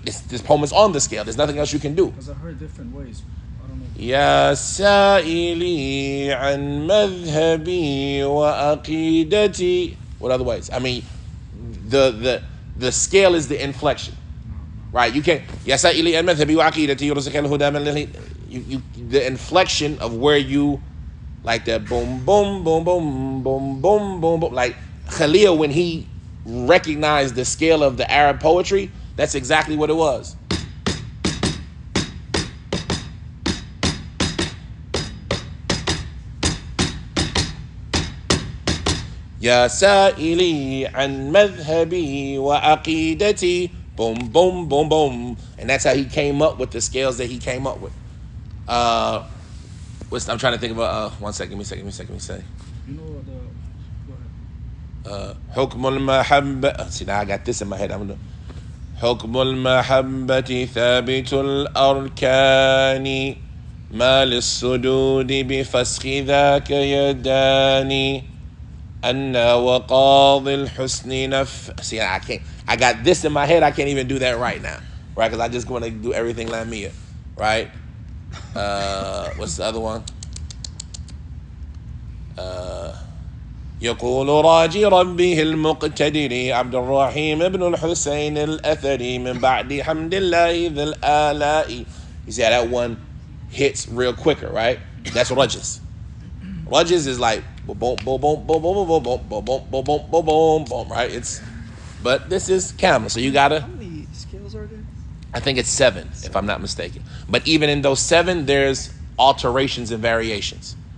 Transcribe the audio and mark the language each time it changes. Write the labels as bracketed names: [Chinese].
[English] This poem is on the scale. There's nothing else you can do. Because I heard different ways. I don't know. [Arabic] يا سائلي عن مذهبي وعقيدتي. [English] What other ways? I mean, the scale is the inflection, right? You can't. [Arabic] يا سائلي عن مذهبي وعقيدتي يرزق الهدى من لله. [English] The inflection of where you, like that boom, boom, boom, boom, boom, boom, boom, boom. Like Khalil, when he recognized the scale of the Arab poetry, that's exactly what it was. [Arabic] يا سائلي عن مذهبي وعقيدتي. Boom, boom, boom, boom. [English] And that's how he came up with the scales that he came up with. I'm trying to think of one second. Give me a second. You know the. Go ahead. [Arabic] حكم المحبة. [English] See, now I got this in my head. I'm gonna. [Arabic] حكم المحبة ثابت الأركان ما للصدود بفسخ ذاك يداني أن وقاضي الحسن [English] See, I can't. I got this in my head. I can't even do that right now, right? Because I just want to do everything Lamiyah, right? What's the other one? [Arabic] يقول راجي ربه المقتدر عبد الرحيم ابن الحسين الأثري من بعد حمد الله ذي الآلاء. [English] You see how that one hits real quicker, right? That's rajs. Rajs is like boom, boom, boom, boom, boom, boom, boom, boom, boom, boom, boom, boom, boom, boom, boom, right? But this is camel, so you gotta. How many scales are there? I think it's 7, if I'm not mistaken. But even in those 7, there's alterations and variations.